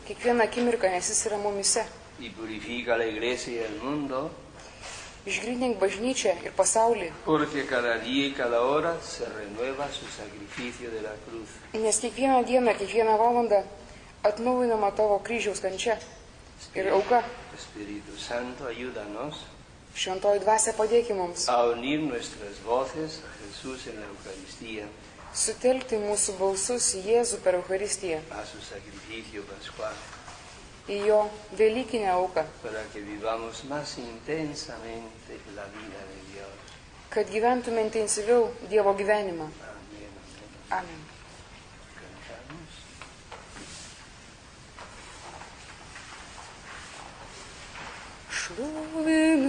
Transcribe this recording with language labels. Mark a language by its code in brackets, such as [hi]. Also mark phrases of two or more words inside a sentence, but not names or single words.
[lt] kiekvieną akimirką, nes jis yra mumise. [es] Y purifica la iglesia y el mundo, [lt] Išgrynink bažnyčią ir pasaulį, [es] porque cada día y cada hora se renueva su sacrificio de la cruz. [lt] nes kiekvieną dieną, kiekvieną valandą atnaujinama tavo kryžiaus kančia ir auka. [es] Espíritu Santo, ayúdanos [lt] Šventoji dvasia padėki mums [es] a unir nuestras voces a Jesús en la Eucaristía, [lt] sutelkti mūsų balsus į Jėzų per Eucharistiją, [es] a su sacrificio pascual, [lt] į jo Velykinę auką, [es] para que vivamos más intensamente la vida de Dios. [lt] kad gyventume intensyviau Dievo gyvenimą. [es] Amén. [lt] Amen. [es] Cantamos. [lt] Šlovė